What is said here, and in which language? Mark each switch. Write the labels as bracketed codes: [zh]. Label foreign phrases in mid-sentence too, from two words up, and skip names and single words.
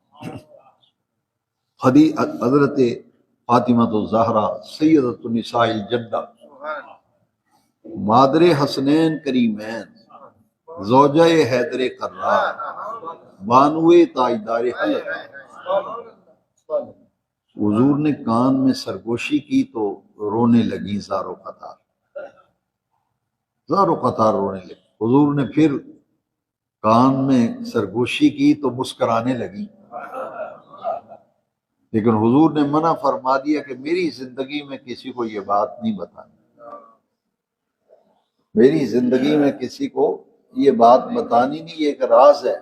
[ur] حضرت فاطمہ الزہرا [ar] سیدۃ النساء الجنہ، [ur] مادر حسنین کریمین، زوجہ حیدر کرار، بانوے تاجدار حلب، حضور نے کان میں سرگوشی کی تو رونے لگی زار و قطار، زار و قطار رونے لگی۔ حضور نے پھر کان میں سرگوشی کی تو مسکرانے لگی، لیکن حضور نے منع فرما دیا کہ میری زندگی میں کسی کو یہ بات نہیں بتانی، میری زندگی میں کسی کو یہ بات بتانی نہیں، یہ ایک راز ہے۔